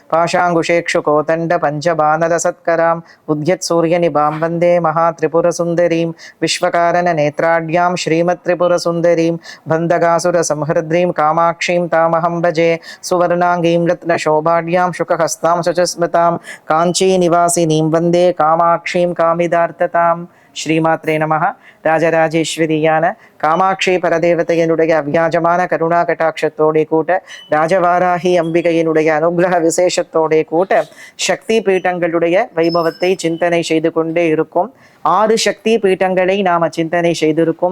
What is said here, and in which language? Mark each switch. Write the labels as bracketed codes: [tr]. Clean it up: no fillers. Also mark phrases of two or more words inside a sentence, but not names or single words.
[sa] पाशाङ्कुशेक्षुकोदण्डपञ्चबाणलसत्कराम् उद्यत्सूर्यनिभां वन्दे महात्रिपुरसुन्दरीं विश्वकारणनेत्राढ्यां श्रीमत्त्रिपुरसुन्दरीं बन्धगासुरसंहृद्रीं कामाक्षीं तामहं भजे सुवर्णाङ्गीं रत्नशोभाढ्यां शुकहस्तां शुचस्मृतां काञ्चीनिवासिनीं वन्दे कामाक्षीं कामिदार्थताम्. श्रीमात्रे नमः. [ta] ராஜராஜேஸ்வரியான காமாட்சி பரதேவதையினுடைய அவ்யாஜமான கருணா கட்டாட்சத்தோடே கூட்ட ராஜவாராகி அம்பிகையினுடைய அனுகிரக விசேஷத்தோடே கூட்ட சக்தி பீட்டங்களுடைய வைபவத்தை சிந்தனை செய்து கொண்டே இருக்கும். 6 சக்தி பீட்டங்களை நாம சிந்தனை செய்திருக்கோம்.